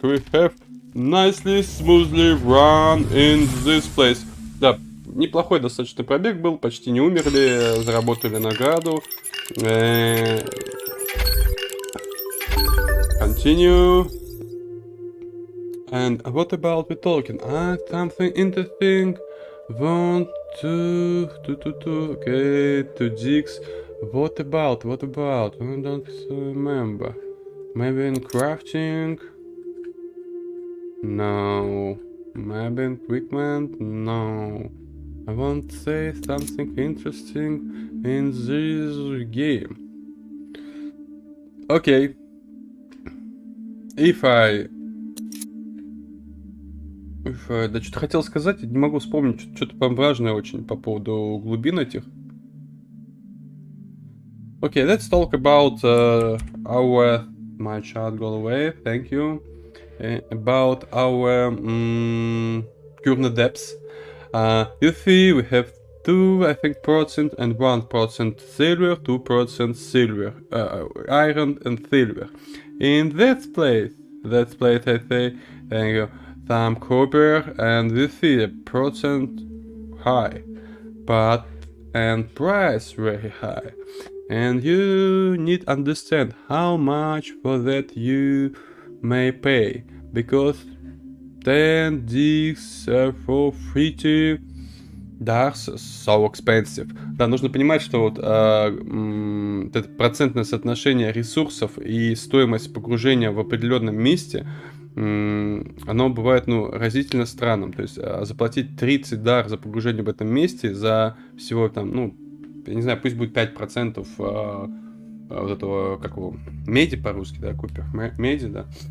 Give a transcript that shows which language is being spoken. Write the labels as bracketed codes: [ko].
[en] We have nicely, smoothly run in this place. [ru] Да, неплохой достаточно пробег был, почти не умерли, заработали награду. [en] Continue. And what about the talking? Something interesting. Want to okay, to digs. What about? I don't remember. Maybe in crafting? No. Maybe in equipment? No. I want to say something interesting in this game. Okay. [ru] Да что-то хотел сказать, не могу вспомнить, что-то прям важное очень по поводу глубин этих. [en] Okay, let's talk about our... My chat go away, thank you. About our current depths. You see, we have 2, I think, percent and 1% silver, 2% silver, iron and silver. In that place I say, thank you, some copper, and we see a percent high, but and price very high. And you need understand how much for that you may pay, because 10 digs for 30 darks so expensive. [ru] Да, нужно понимать, что вот это процентное соотношение ресурсов и стоимость погружения в определенном месте, оно бывает, ну, разительно странным. То есть заплатить 30 дар за погружение в этом месте за всего там, ну, я не знаю, пусть будет 5% вот этого, как его, меди по-русски, да, купер, меди, да.